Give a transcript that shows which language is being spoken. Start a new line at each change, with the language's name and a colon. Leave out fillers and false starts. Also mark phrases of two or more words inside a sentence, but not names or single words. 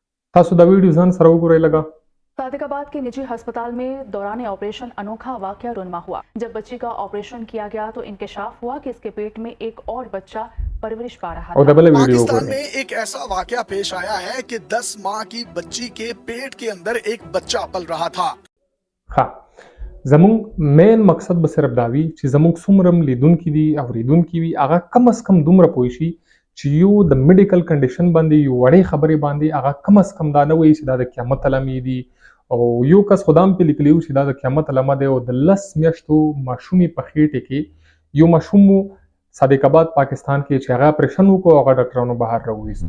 Pashto: تاسو دا ویډیو ځان سره وګورئ لګا.
Urdu: صادق آباد کے نجی اسپتال میں دوران آپریشن انوکھا واقعہ رونما ہوا. جب بچی کا آپریشن کیا گیا تو انکشاف ہوا کہ اس کے پیٹ میں ایک اور بچہ پرورش پا رہا تھا. پاکستان میں ایک ایسا واقعہ پیش آیا ہے کہ 10 ماہ کی بچی کے پیٹ کے اندر ایک بچہ پل رہا تھا. हाँ,
Pashto: زمونږ مین مقصد به صرف دا وي چې زمونږ څومره لیدونکي دي اوریدونکي وي هغه کم از کم دومره پوه شي چې یو د
English: medical condition
Pashto: باندې یو وړې خبرې باندې هغه کم از کم دا نه وایي چې دا د قیامت علامې دي. او یو کس خو دا هم پې لیکلي وو چې دا د قیامت علامه دی او د 10 میاشتو ماشومې په خېټې کې یو ماشوم و صادق آباد پاکستان کې چې هغه اپریشن وکړو هغه ډاکټرانو بهر راوویستو.